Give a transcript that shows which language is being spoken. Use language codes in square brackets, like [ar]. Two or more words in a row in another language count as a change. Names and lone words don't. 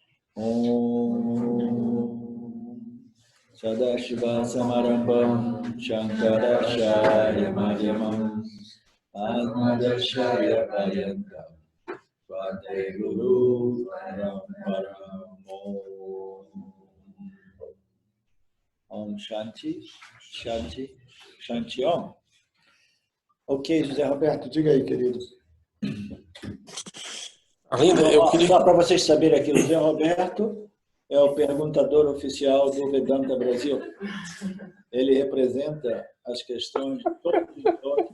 [sa] ॐ सदाशिव समारम्भं शङ्कराचार्य मध्यमं अस्मदाचार्य पर्यन्तं वन्दे गुरु परम्परम्. ॐ शान्ति, शान्ति, शान्ति ॐ. [pt] Ok, José Roberto, diga aí, querido. Ainda, Só para vocês saberem aqui, o José Roberto é o perguntador oficial do Vedanta Brasil. Ele representa as questões de todos os toques.